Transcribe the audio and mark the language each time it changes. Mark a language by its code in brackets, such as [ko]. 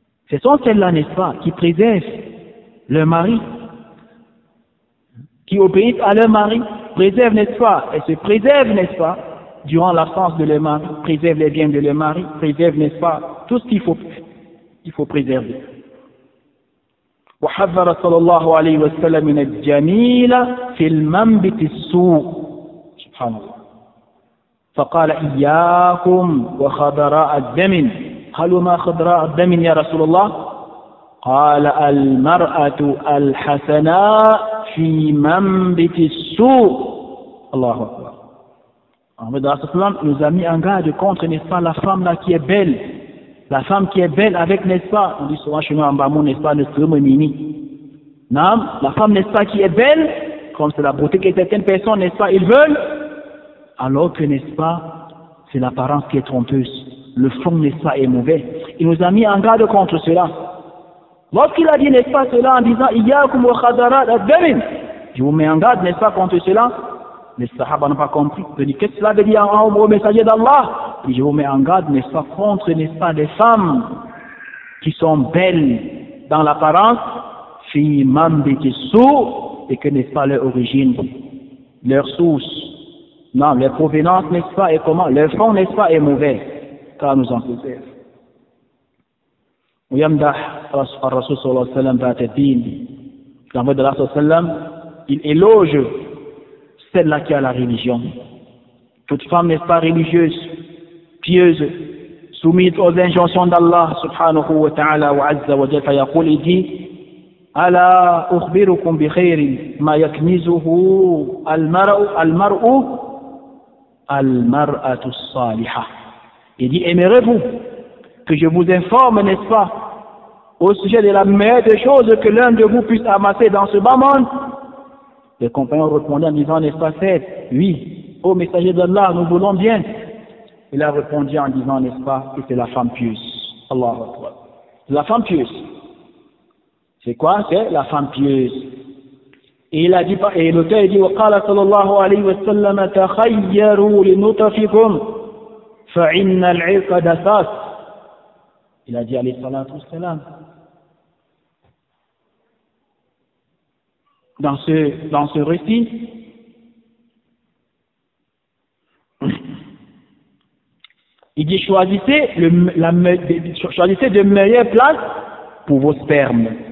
[fr] Ce sont celles-là, n'est-ce pas, qui préservent leur mari, qui obéissent à leur mari, préservent, n'est-ce pas, et se préservent, n'est-ce pas, durant l'absence de leur mari, préservent les biens de leur mari, préservent, n'est-ce pas, tout ce qu'il faut préserver. [ar] وحذر صلى الله عليه وسلم من الجميل في المنبت السوء سبحان الله فقال إياكم وخضراء الدم قالوا ما خضراء الدم يا رسول الله قال المرأة الحسناء في منبت السوء الله أكبر. [fr] Ahmed nous a mis en garde contre, n'est-ce pas, la femme là qui est belle. La femme qui est belle avec, n'est-ce pas, on dit souvent chez nous en Bamou, n'est-ce pas, ne se mini. Non, la femme, n'est-ce pas, qui est belle, comme c'est la beauté que certaines personnes, n'est-ce pas, ils veulent, alors que, n'est-ce pas, c'est l'apparence qui est trompeuse. Le fond, n'est-ce pas, est mauvais. Il nous a mis en garde contre cela. Lorsqu'il a dit, n'est-ce pas, cela en disant, [ar] Iyyakum wa khadarat ad-damin, [fr] je vous mets en garde, n'est-ce pas, contre cela. Les Sahaba n'ont pas compris. Je dis, qu'est-ce que cela veut dire au messager d'Allah? Et je vous mets en garde, n'est-ce pas, contre, n'est-ce pas, des femmes qui sont belles dans l'apparence, [ar] fi mambikissou, [fr] et que, n'est-ce pas, leur origine, leur source, non, leur provenance, n'est-ce pas, et comment, leur fond, n'est-ce pas, est mauvais, car nous en faisons. [ar] ويمدح الرسول صلى الله عليه وسلم ذات الدين. [fr] L'envoyé de Allah sallallahu alayhi wa sallam, il éloge celle-là qui a la religion. toute femme, n'est-ce pas, religieuse, pieuse, soumise aux injonctions d'Allah [ar] subhanahu wa ta'ala wa azza wa jalla, yaqul, [fr] il dit, [ar] ala ukhbirukum bi khayri ma yaknizuhu al-mar'atu as-salihah. [fr] Il dit, aimerez-vous que je vous informe, n'est-ce pas, au sujet de la meilleure des choses que l'un de vous puisse amasser dans ce bas monde? Les compagnons répondaient en disant, n'est-ce pas, oui, ô messager d'Allah, nous voulons bien. Il a répondu en disant, n'est-ce pas, que c'est la femme pieuse. Allahu Akbar. La femme pieuse. C'est quoi? C'est la femme pieuse. Et il a dit, et l'auteur dit, [ar] وقال صلى الله عليه وسلم تخيروا لنطفكم فإن العرق دساس. [fr] Il a dit, alayhi salatu wassalam, dans ce récit, il dit, choisissez de meilleures places pour vos spermes.